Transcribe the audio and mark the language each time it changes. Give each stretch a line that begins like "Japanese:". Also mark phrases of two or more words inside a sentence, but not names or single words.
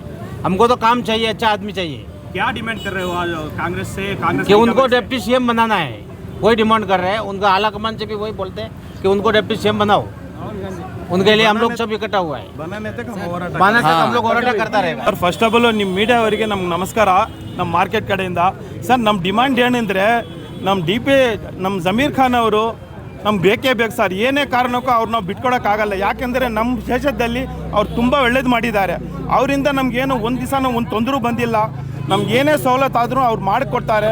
Hindi: हमको तो काम चाहिए, अच्छा आदमी चाहिए. क्या डिमांड कर रहे हो आज कांग्रेस से? कांग्रेस कि उनको
English: deputy CM
Hindi: बनाना है, वही डिमांड कर रहे हैं. उनका आला कमान से भी वही बोलते हैं कि उनको
English: deputy CM
Hindi: बनाओ. उनके लिए हम लोग सब इकट्ठा हुआ है, हम लोग ಹೋರಾಟ करता रहेगा.
Kannada: ಸರ್,
English: first of all
Kannada: ನಿಮ್ಮ ಮೀಡಿಯಾ ಅವರಿಗೆ ನಮ್ಮ ನಮಸ್ಕಾರ. ನಮ್ಮ ಮಾರ್ಕೆಟ್ ಕಡೆಯಿಂದ ಸರ್, ನಮ್ಮ ಡಿಮಾಂಡ್ ಏನಂದರೆ ನಮ್ಮ ಜಮೀರ್ ಖಾನ್ ಅವರು ನಮ್ಗೆ ಬೇಕೇ ಬೇಕು ಸರ್. ಏನೇ ಕಾರಣಕ್ಕೂ ಅವ್ರು ನಾವು ಬಿಟ್ಕೊಡೋಕ್ಕಾಗಲ್ಲ. ಯಾಕೆಂದರೆ ನಮ್ಮ ದೇಶದಲ್ಲಿ ಅವ್ರು ತುಂಬ ಒಳ್ಳೇದು ಮಾಡಿದ್ದಾರೆ. ಅವರಿಂದ ನಮಗೇನು ಒಂದು ದಿವಸ ಒಂದು ತೊಂದರೆ ಬಂದಿಲ್ಲ. ನಮ್ಗೆ ಏನೇ ಸವಲತ್ತು ಆದರೂ ಅವ್ರು ಮಾಡಿಕೊಡ್ತಾರೆ.